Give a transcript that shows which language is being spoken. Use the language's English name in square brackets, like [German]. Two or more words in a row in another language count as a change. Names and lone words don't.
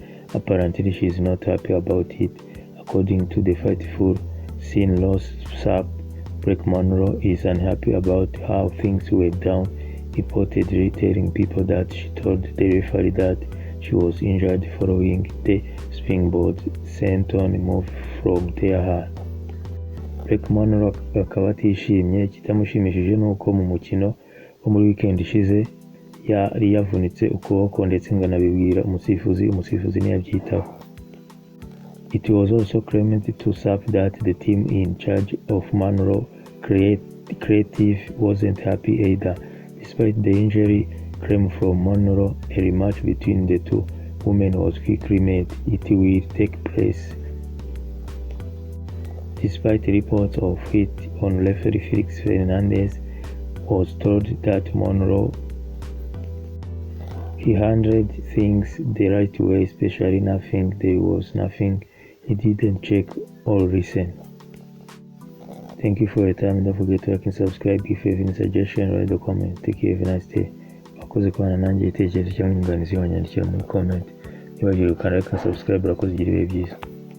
[English] Apparently she is not happy about it. According to the Fightful Scene Loss sub, Blake Monroe is unhappy about how things went down, reportedly telling people that she told the referee that she was injured following the springboard senton move from Thea Hail. [Kinyarwanda] Blake Monroe akaba atishimye. Ikitamushimishije ni uko mu mukino wo muri weekend ishize yari yavunitse ukuboko ndetse ngo anabibwira umusifuzi ntiyabyitaho. [English] It was also claimed to SAP that the team in charge of Monroe Creative wasn't happy either. Despite the injury claim from Monroe, a rematch between the two women was quickly made. It will take place. Despite reports of heat on referee Felix Fernandez was told that Monroe he handled things the right way, especially nothing. There was nothing he didn't check or listen. Thank you for your time. Don't forget to like and subscribe. If you have any suggestion, write a comment. Take care. Have a nice day. [Kinyarwanda] Wakoze kubana nanjye, igitekerezo cyangwa inyunganizi wanyandikira muri comment. Nibagire gukanda [English] like and subscribe. [Kinyarwanda] Urakoze, ugire ibihe byiza.